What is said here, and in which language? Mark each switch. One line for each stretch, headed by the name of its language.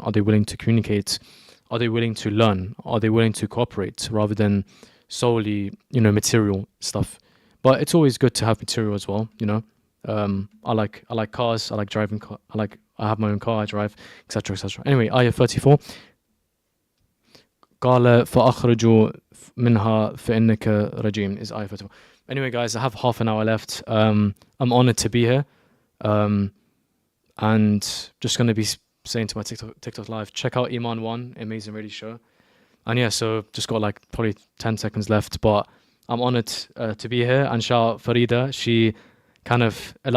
English: Are they willing to communicate? Are they willing to learn? Are they willing to cooperate rather than solely, you know, material stuff? But it's always good to have material as well, you know. I like cars. I like driving. I have my own car. I drive, etc., etc. Anyway, ayah 34.
Arabic: قال فأخرجوا منها فإنك رجيم
English: is ayah 34. Anyway, guys, I have half an hour left. I'm honored to be here, and just gonna be saying to my TikTok live, check out Iman 1, amazing radio show. And yeah, so just got like probably 10 seconds left, but I'm honored to be here. And shout out Farida, she kind of allowed